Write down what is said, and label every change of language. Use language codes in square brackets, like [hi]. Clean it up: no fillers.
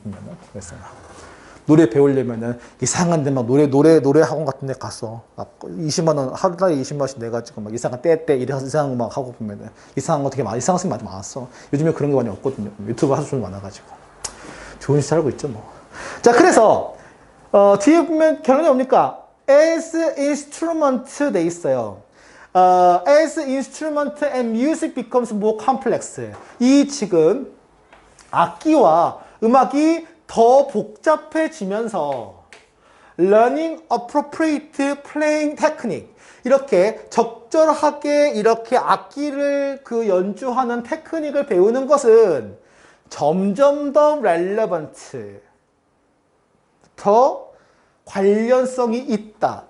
[ko] 보면은 그래서 노래 배우려면은 이상한 데 막 노래 학원 같은 데 가서 막 20만 원 하루에 20만 원씩 내가지고 막 이상한 떼 이상한 거 막 하고 보면은 이상한 거 되게 이상한 것이 많았어. 요즘에 그런 게 많이 없거든요. 유튜브 하도 좀 많아가지고 좋은 시대 살고 있죠 뭐. 자 그래서 뒤에 보면 결론이 뭡니까? [en] as instrument [ko] 돼 있어요. [en] as instrument and music becomes more complex. [ko] 이 지금 악기와 음악이 더 복잡해지면서 [en] learning appropriate playing technique [ko] 이렇게 적절하게 이렇게 악기를 그 연주하는 테크닉을 배우는 것은 점점 더 relevant 더 관련성이 있다.